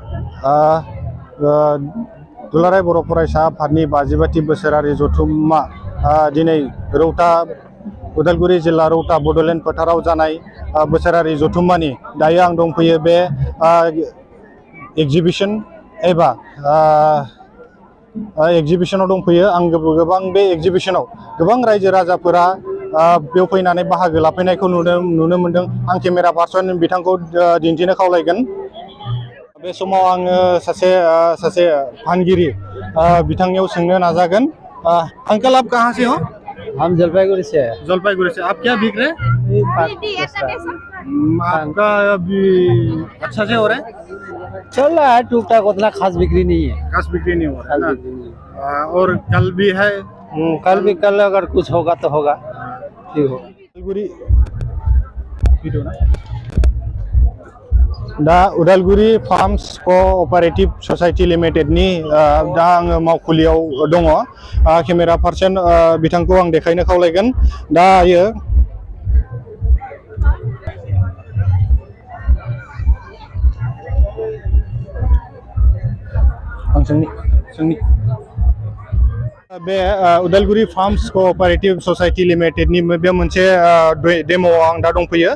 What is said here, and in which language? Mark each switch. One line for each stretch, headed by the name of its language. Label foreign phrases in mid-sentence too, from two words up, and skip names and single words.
Bodo: दुलाराय बर' फरायसा आफादनि 52थि बोसोरारि जथुम्मा दिनै रौता उदालगुरि जिल्ला रौता बड'लेण्ड फोथाराव जानाय बोसोरारि जथुम्मानि दायो आं दंफैयो बे एग्जिबिशन एबा एग्जिबिशनाव दंफैयो आं गोबां बे एग्जिबिशनाव गोबां रायजो राजाफोरा बेयाव फैनानै बाहागो लाफैनायखौ नुनो मोनदों। आं
English: camera person
Bodo: बिथांखौ दिन्थिनो खावलायगोन। बे समाव आङो सासे फानगिरि बिथांनियाव सोंनो नाजागोन।
Hindi: अंकल आप कहाँ से हो? हम जलपाईगुड़ी से हैं। जलपाईगुड़ी से। आप क्या बिक रहे हैं? आपका अभी अच्छा से हो रहा है? चल रहा है टूक टाक, उतना खास बिक्री नहीं है। खास बिक्री नहीं हो रहा है। और कल भी है? कल अगर कुछ होगा तो होगा। ठीक हो।
Bodo: दा उदालगुरि फार्म्स कोअपारेटिव ससाइटि लिमिटेडनि दा आङो मावखुलियाव दङ।
English: camera person
Bodo: बिथांखौ आं देखायनो खावलायगोन। दायो आं सोंनि बे उदालगुरि फार्म्स कोअपारेटिव ससाइटि लिमिटेडनि बे मोनसे डेम'आव आं दा दंफैयो।